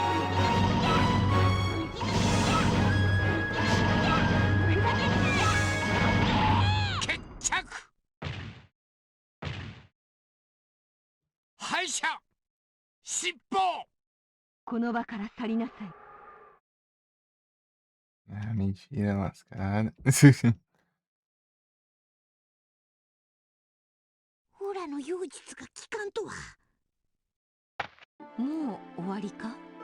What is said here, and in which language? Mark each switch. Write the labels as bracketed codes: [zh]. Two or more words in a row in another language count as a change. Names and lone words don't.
[ja] 決着敗者尻尾この場から去りなさい [pt] Ah, mentira, lascada. [ja] オラの妖術が効かんとは。もう終わりか？